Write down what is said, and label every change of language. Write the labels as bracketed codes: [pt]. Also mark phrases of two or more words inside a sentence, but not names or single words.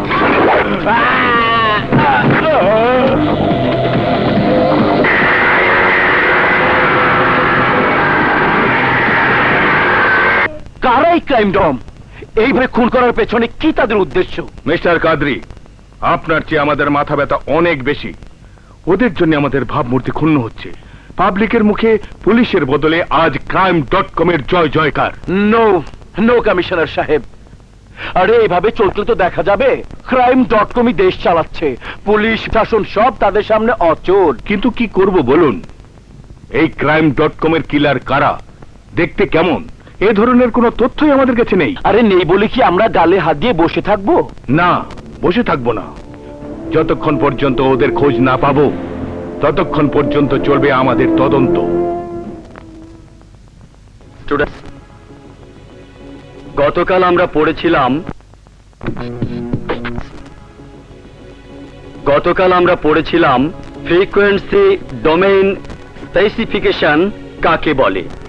[bn] কারাই ক্রাইম ডম? এইভাবে খুন করার পেছনে কি তাদের উদ্দেশ্য? মিস্টার কাদরি, আপনার চেয়ে আমাদের মাথা ব্যথা অনেক বেশি। ওদের জন্য আমাদের ভাবমূর্তি ক্ষুণ্ণ হচ্ছে। পাবলিকের মুখে পুলিশের বদলে আজ crime.com এর জয় জয়কার। [en] no no [bn] কমিশনার সাহেব, আরে এইভাবে চলতে তো দেখা যাবে crime.com-ই দেশ চালাচ্ছে, পুলিশ শাসন সব তাদের সামনে অচল। কিন্তু কি করব বলুন? এই crime.com এর কিলার কারা, দেখতে কেমন, এ ধরনের কোনো তথ্যই আমাদের কাছে নেই। আরে নেই বলে কি আমরা গালে হাত দিয়ে বসে থাকবো? না, বসে থাকবো না। যতক্ষণ পর্যন্ত ওদের খোঁজ না পাবো ততক্ষণ পর্যন্ত চলবে আমাদের তদন্ত। গতকাল আমরা পড়েছিলাম [en] frequency domain specification [bn] কাকে বলে।